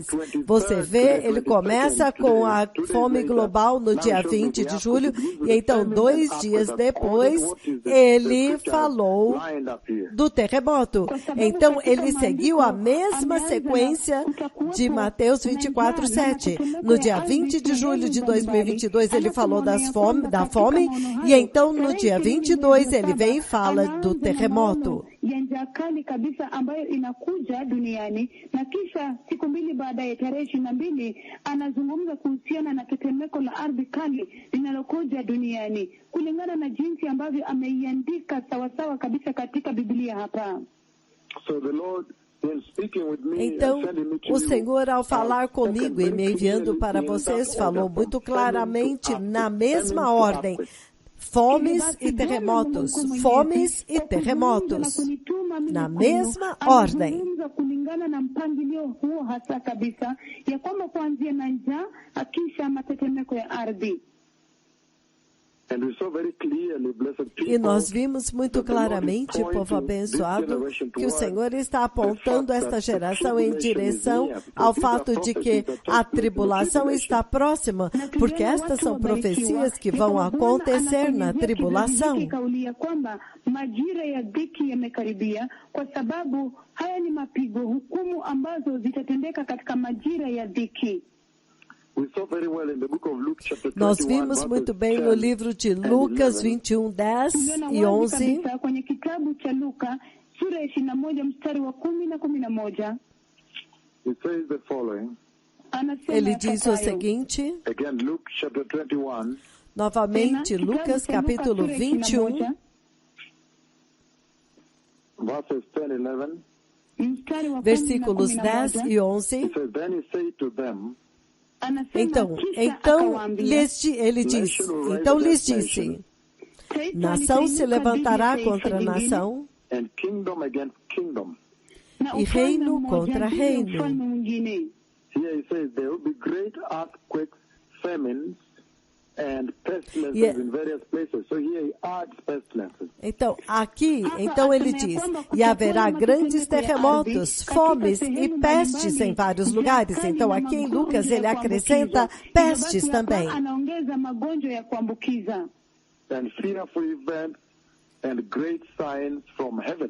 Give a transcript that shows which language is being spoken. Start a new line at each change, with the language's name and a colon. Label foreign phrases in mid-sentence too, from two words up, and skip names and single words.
Portuguese: Você vê, ele começa com a fome global no dia 20 de julho, e então 2 dias depois, ele falou do terremoto. Então, ele seguiu a mesma sequência de Mateus 24, 7. No dia 20 de julho de 2022, ele falou da fome, e então no dia 22, ele vem e fala do terremoto.
Swahili: kali kabisa ambayo inakuja duniani, na kisha siku 2 baadaye, tarehe 22, anazungumza kuhusiana na tetemeko la ardhi kali linalokuja duniani, kulingana na jinsi ambavyo ameiandika sawasawa kabisa katika Biblia hapa.
English: So the Lord,
Portuguese: então, o Senhor, ao falar comigo e me enviando para vocês, falou muito claramente na mesma ordem: fomes e terremotos, fomes e terremotos, na mesma ordem.
Swahili: Kulingana na mpangilio huo hasa kabisa, ya kwamba kuanzia na njaa, akisha matetemeko ya ardhi.
Portuguese: E nós vimos muito claramente, povo abençoado, que o Senhor está apontando esta geração em direção ao fato de que a tribulação está próxima, porque estas são profecias que vão acontecer na tribulação.
Swahili: Majira ya dhiki yamekaribia, kwa sababu haya ni mapigo, hukumu ambazo zitatendeka katika majira ya dhiki.
Portuguese: Nós vimos muito bem no livro de Lucas 21, 10 e 11.
Swahili: Kwenye kitabu cha Luka sura 21 mstari wa 10 na 11.
English: It says the following.
Portuguese: Ele diz o seguinte.
English: Again, Luke chapter 21.
Portuguese: Novamente, Lucas capítulo 21.
English: Verses 10 and 11.
Portuguese: Versículos 10 e 11.
English: It says, then he said to them,
Portuguese: ele lhes disse, nação se levantará contra nação, e reino contra reino.
English: Here he says there will be great earthquakes, famines, and pestilences in various places. So here he adds pestilences.
Portuguese: Então ele diz, e haverá grandes terremotos, fomes e pestes em vários lugares. Então aqui em Lucas ele acrescenta pestes também.
English: And fearful events and great signs from heaven.